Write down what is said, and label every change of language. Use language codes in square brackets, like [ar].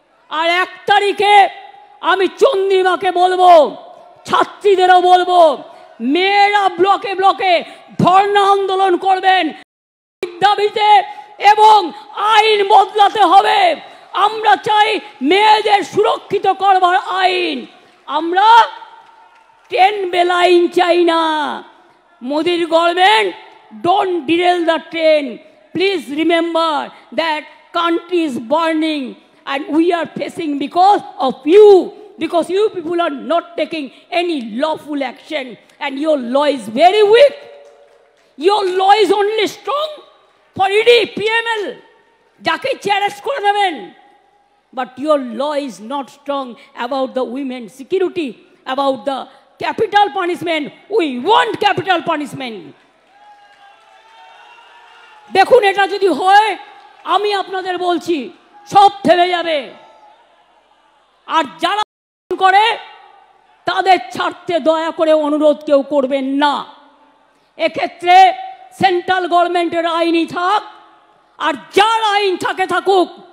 [bn] আর 1 তারিখে আমি চন্দ্রিমাকে বলবো, ছাত্রীদেরও বলবো, মেয়েরা ব্লকে ব্লকে ধর্ণা আন্দোলন করবেন দাবিতে, এবং আইন বদলাতে হবে। আমরা চাই মেয়েদের সুরক্ষিত করবার আইন। আমরা ট্রেন বেলাইন চাই না। [en] মোদির government, don't derail the train. Please remember that country is burning and we are facing because of you, because you people are not taking any lawful action, and your law is very weak. Your law is only strong for ED, PML, [bn] jake arrest kore neben, [en] but your law is not strong about the women's security, about the capital punishment. We want capital punishment. [bn] দেখুন, এটা যদি হয়, আমি আপনাদের বলছি সব থেমে যাবে। আর যারা করে তাদের ছাড়তে দয়া করে অনুরোধ কেউ করবেন না। এক্ষেত্রে সেন্ট্রাল গভর্নমেন্টের আইনই থাক, আর যার আইন থাকুক।